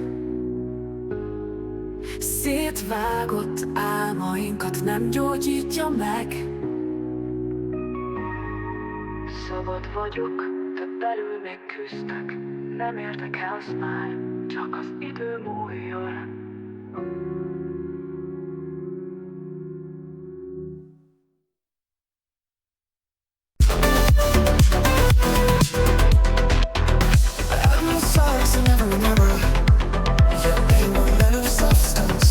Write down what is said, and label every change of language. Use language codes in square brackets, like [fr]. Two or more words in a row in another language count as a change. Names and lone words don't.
[hu] Szétvágott álmainkat nem gyógyítja meg. Szabad vagyok, de belül még küzdök. Nem érdekelsz már, csak az idő múljon. [en] Had no size and never remember. Yet they were men of substance.